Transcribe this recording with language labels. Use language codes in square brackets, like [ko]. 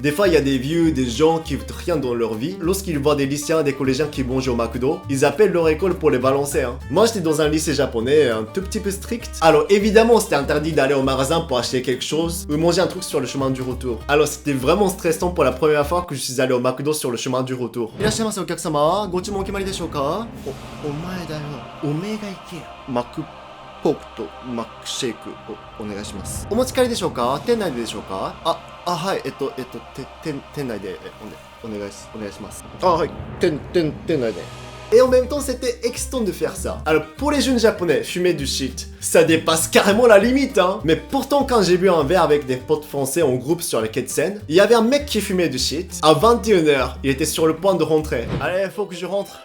[fr] Des fois, il y a des vieux, des gens qui foutent rien dans leur vie. Lorsqu'ils voient des lycéens, des collégiens qui mangent au McDo, ils appellent leur école pour les balancer, hein. Moi, j'étais dans un lycée japonais un tout petit peu strict. Alors, évidemment, c'était interdit d'aller au magasin pour acheter quelque chose ou manger un truc sur le chemin du retour. Alors, c'était vraiment stressant pour la première fois que je suis allé au McDo sur le chemin du retour. [ja] いらっしゃいませお客様、ご注文お決まりでしょうか。お前だよ。おめえが行けよ。マクコークとマックシェイクをお願いします。お持ち帰りでしょうか？店内ででしょうか？はい、店内でお願いします。はい、店内で。 [fr] Et en même temps, c'était extant de faire ça. Alors, pour les jeunes japonais, fumer du shit, ça dépasse carrément la limite, hein. Mais pourtant, quand j'ai bu un verre avec des potes français en groupe sur les quais de Seine, il y avait un mec qui fumait du shit. À 21h, il était sur le point de rentrer. Allez, faut que je rentre.